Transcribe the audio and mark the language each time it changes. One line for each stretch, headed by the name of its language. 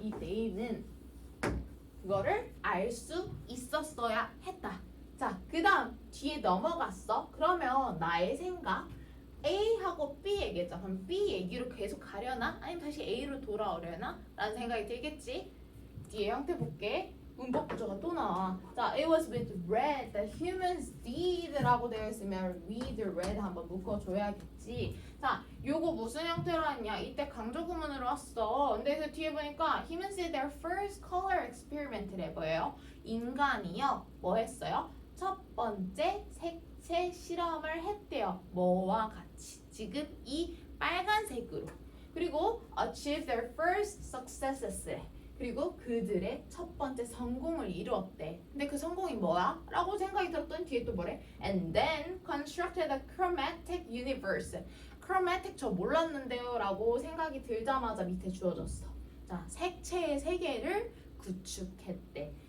Korean: 이 they는 그거를 알 수 있었어야 했다. 자, 그 다음 뒤에 넘어갔어. 그러면 나의 생각 A하고 B 얘기했죠. 그럼 B 얘기로 계속 가려나? 아니면 다시 A로 돌아오려나? 라는 생각이 들겠지? 뒤에 형태 볼게. 문법 구조가 또 나와. 자,
English: it was with red that humans did
Korean: 라고 되어 있으면
English: with red
Korean: 한번 묶어줘야겠지. 자, 요거 무슨 형태로 왔냐? 이때 강조 구문으로 왔어. 근데 그 뒤에 보니까
English: humans did their first color experiment를
Korean: 해보여요. 인간이요. 뭐 했어요? 첫 번째 색채 실험을 했대요. 뭐와 같이? 지금 이 빨간색으로. 그리고
English: achieve their first successes.
Korean: 그리고 그들의 첫 번째 성공을 이루었대. 근데 그 성공이 뭐야? 라고 생각이 들었더니 뒤에 또 뭐래?
English: And then constructed a chromatic universe.
Korean: chromatic 저 몰랐는데요 라고 생각이 들자마자 밑에 주어졌어. 자, 색채의 세계를 구축했대.